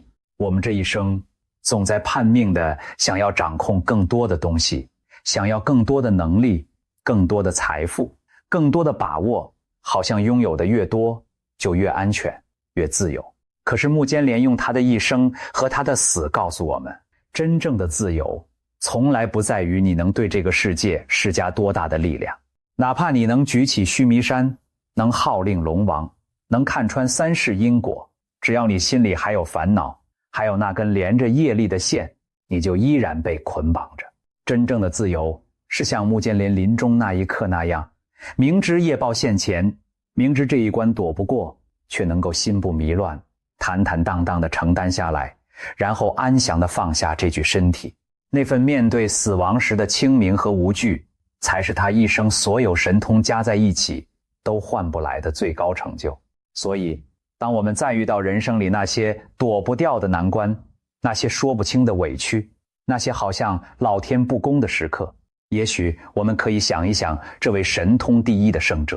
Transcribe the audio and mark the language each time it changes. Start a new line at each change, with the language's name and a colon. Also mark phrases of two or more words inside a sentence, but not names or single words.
Chinese: 我們這一生總在叛命的想要掌控更多的東西，想要更多的能力，更多的財富，更多的把握，好像擁有的越多就越安全，越自由。可是目犍連用他的一生和他的死告訴我們，真正的自由從來不在於你能對這個世界施加多大的力量，哪怕你能舉起須彌山，能號令龍王，能看穿三世因果，只要你心裡還有煩惱，還有那根連着業力的線，你就依然被捆綁着。真正的自由是像目犍連臨終那一刻那樣，明知業報現前，明知這一關躲不過，卻能夠心不迷亂，坦坦蕩蕩地承擔下來，然後安詳地放下這具身體。那份面對死亡時的清明和無懼，才是他一生所有神通加在一起都換不來的最高成就。所以當我們再遇到人生裡那些躲不掉的难關，那些說不清的委屈，那些好像老天不公的時刻，也許我們可以想一想這位神通第一的圣者。